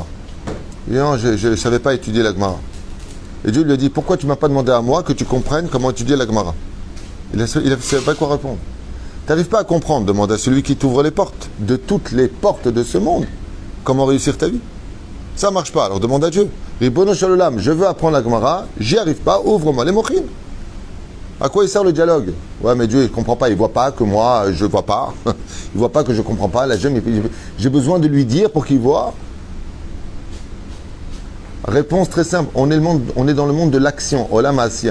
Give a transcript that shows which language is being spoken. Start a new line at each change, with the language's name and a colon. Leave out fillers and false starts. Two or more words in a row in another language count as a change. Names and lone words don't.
French: Il dit, non, je ne savais pas étudier la Gemara. Et Dieu lui a dit, pourquoi tu ne m'as pas demandé à moi que tu comprennes comment étudier la Gemara? Il ne savait pas quoi répondre. Tu n'arrives pas à comprendre, demande à celui qui t'ouvre les portes, de toutes les portes de ce monde, comment réussir ta vie. Ça ne marche pas, alors demande à Dieu.
Hebrew: ריבונו של עולם,
French: je veux apprendre la Gemara, j'y arrive pas, ouvre-moi les mochim. À quoi il sert le dialogue? Ouais, mais Dieu, il ne comprend pas, il ne voit pas que moi, je ne vois pas. Il ne voit pas que je ne comprends pas. J'ai besoin de lui dire pour qu'il voit. Réponse très simple, on est dans le monde de l'action,
Hebrew: עולם העשייה.